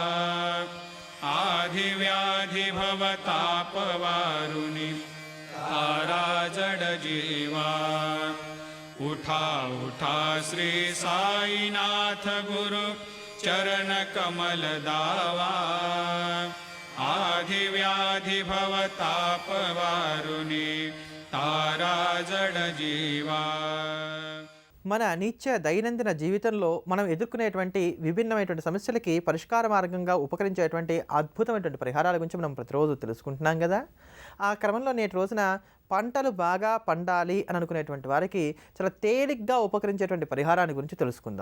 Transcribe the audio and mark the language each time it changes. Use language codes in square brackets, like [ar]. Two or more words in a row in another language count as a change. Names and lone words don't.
[mr] आधी व्याधी भवताप वारुनी तारा जड जीवा उठा उठा श्री साईनाथ गुरु चरण कमल दावा आधी व्याधी भवताप वारुनी तारा जड जीवा [te] మన నిత్య దైనందిన జీవితంలో మనం ఎదుర్కొనేటువంటి విభిన్నమైనటువంటి సమస్యలకి పరిష్కార మార్గంగా ఉపకరించేటువంటి అద్భుతమైనటువంటి పరిహారాల గురించి మనం ప్రతిరోజు తెలుసుకుంటున్నాం కదా. ఆ క్రమంలో నేటి రోజున పంటలు బాగా పండాలి అని అనుకునేటువంటి వారికి చాలా తేలిగ్గా ఉపకరించేటువంటి పరిహారాన్ని గురించి తెలుసుకుందాం.